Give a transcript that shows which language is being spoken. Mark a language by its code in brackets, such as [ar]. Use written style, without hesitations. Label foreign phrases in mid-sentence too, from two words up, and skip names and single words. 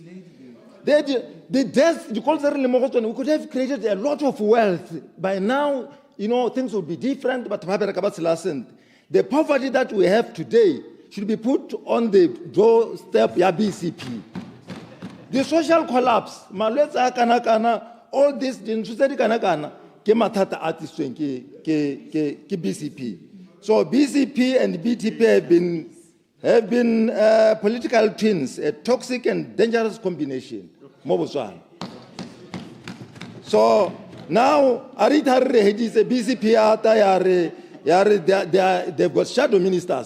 [en] The death, we could have created a lot of wealth. By now, things would be different, but the poverty that we have today should be put on the doorstep of BCP. The social collapse, all this, [tn] ke mathata a tlisitsweng ke BCP. [en] So BCP and BTP have been political twins, a toxic and dangerous combination. So now Arita is a BCP they've got shadow ministers.